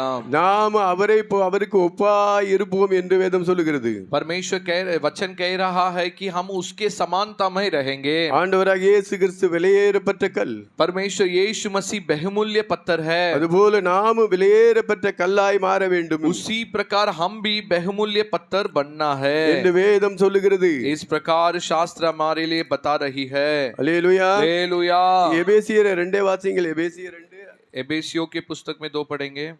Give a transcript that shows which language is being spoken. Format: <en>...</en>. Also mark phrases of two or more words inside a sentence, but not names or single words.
<ta>நாம் அவருக்கு ஒப்பாய் இருப்போம் என்று வேதம் சொல்லுகிறது.</ta> <hi>परमेश्वर वचन कह रहा है कि हम उसके समानता में रहेंगे.</hi> <ta>ஆண்டவராகிய இயேசு கிறிஸ்து விலையேறப்பட்ட கல்.</ta> <hi>परमेश्वर यीशु मसीह बहुमूल्य पत्थर है.</hi> <ta>அதுபோல நாம் விலையேறப்பட்ட கல்லாய் மாற வேண்டும்.</ta> <hi>उसी प्रकार हम भी बहुमूल्य पत्थर बनना है</hi> <ta>என்று வேதம் சொல்லுகிறது.</ta> <hi>इस प्रकार शास्त्र हमारे लिए बता रही है.</hi> <ta>அல்லேலூயா.</ta> <hi>हालेलुया.</hi> <ta>எபேசியர் 2 வாசியுங்கள். எபேசியர் 2.</ta> <hi>एबेसियों की पुस्तक में 2 पढ़ेंगे.</hi>